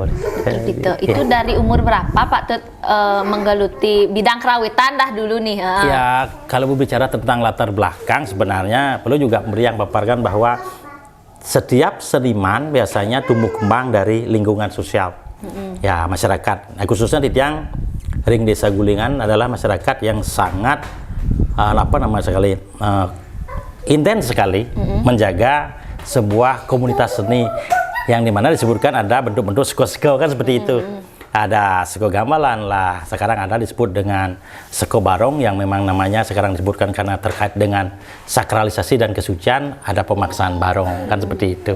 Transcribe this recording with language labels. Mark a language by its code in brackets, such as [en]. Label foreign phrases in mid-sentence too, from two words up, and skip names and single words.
[id] Itu dari umur berapa Pak Tut menggeluti bidang kerawitan dah dulu nih? Ya, kalau berbicara tentang latar belakang sebenarnya perlu juga yang paparkan bahwa setiap seniman biasanya tumbuh kembang dari lingkungan sosial. Ya, masyarakat. Nah, khususnya di [ban] tiang ring [id] desa Gulingan adalah masyarakat yang sangat intens sekali menjaga sebuah komunitas seni yang dimana disebutkan ada bentuk-bentuk seko-seko kan seperti itu. Ada seko gamelan lah, sekarang ada disebut dengan seko barong yang memang namanya sekarang disebutkan karena terkait dengan sakralisasi dan kesucian, ada pemaksaan barong kan seperti itu.